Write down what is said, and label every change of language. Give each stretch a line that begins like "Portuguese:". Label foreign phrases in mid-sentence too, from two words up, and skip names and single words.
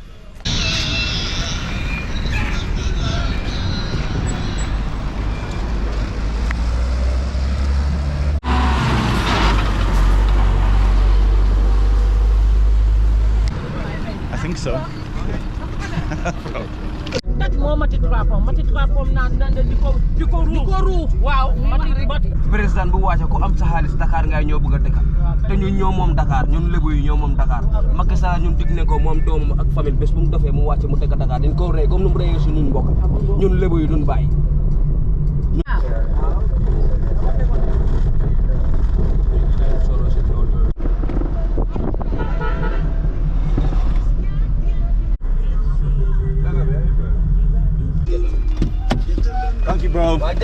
English: I think so.
Wolof: président bu wàcce ku am sa xaalis Dakar ngay ñëw bëgg a dëkk te ñun ñoo moom Dakar ñun lébu yi ñoo moom Dakar Macky Sall ñun dig ne ko moom doomam ak famille bés bu mu defee mu wàcce mu dëkk Dakar dañ ko rey comme nu mu reyee suñu mbokk ñun lébu yi duñ bàyyi.
English: Thank you, bro.